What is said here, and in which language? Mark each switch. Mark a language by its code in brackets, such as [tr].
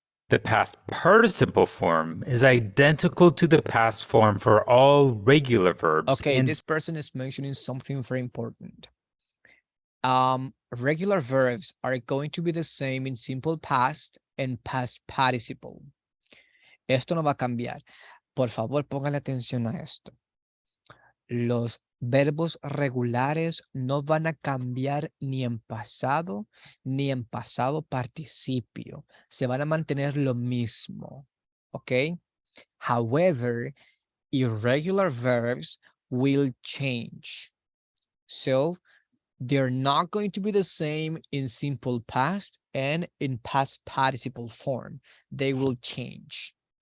[en] The past participle form is identical to the past form for all regular verbs. Okay, this person is mentioning something very important. Regular verbs are going to be the same in simple past and past participle. [es] Esto no va a cambiar. Por favor, póngale atención a esto. Los verbos regulares no van a cambiar ni en pasado participio. Se van a mantener lo mismo. ¿Ok? [en] However, irregular verbs will change. So, they're not going to be the same in simple past and in past participle form. They will change.